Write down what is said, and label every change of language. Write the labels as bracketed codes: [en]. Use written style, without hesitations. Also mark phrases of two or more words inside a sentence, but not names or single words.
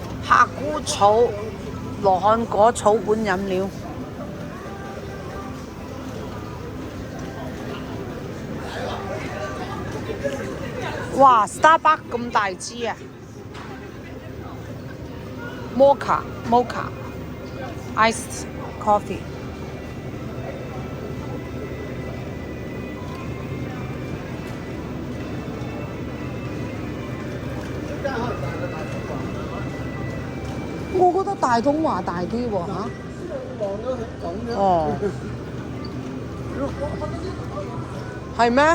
[yue] 夏菇草、羅漢果草本飲料。哇 ！Starbucks 咁大支啊 ！ [en] Mocha iced coffee。 [yue] 我覺得大統華大啲喎嚇。哦。係咩？